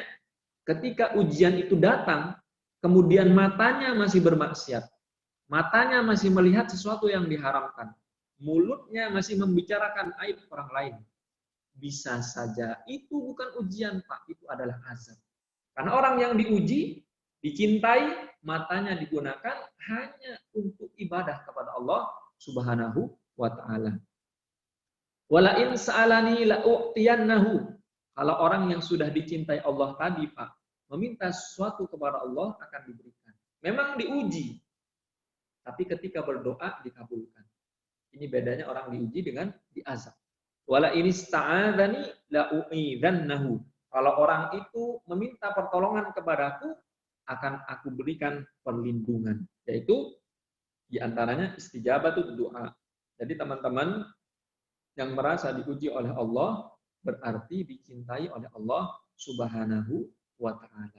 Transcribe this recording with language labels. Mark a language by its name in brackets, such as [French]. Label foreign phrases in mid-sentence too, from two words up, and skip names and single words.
[Indonesian] Ketika ujian itu datang, kemudian matanya masih bermaksiat, matanya masih melihat sesuatu yang diharamkan, mulutnya masih membicarakan aib orang lain, bisa saja itu bukan ujian, Pak, itu adalah azab. Karena orang yang diuji, dicintai, matanya digunakan hanya untuk ibadah kepada Allah [Arabic] سبحانه وتعالى. ولئن سألني لأعطينه. [Indonesian] Kalau orang yang sudah dicintai Allah tadi, Pak, meminta sesuatu kepada Allah akan diberikan. Memang diuji, tapi ketika berdoa dikabulkan. Ini bedanya orang diuji dengan diazab. [Arabic] ولئن استعاذني لأعيذنه. [Indonesian] Kalau orang itu meminta pertolongan kepadaku, akan aku berikan perlindungan. Yaitu diantaranya istijabah itu doa. Jadi teman-teman yang merasa diuji oleh Allah, berarti dicintai oleh Allah [Arabic] سبحانه وتعالى.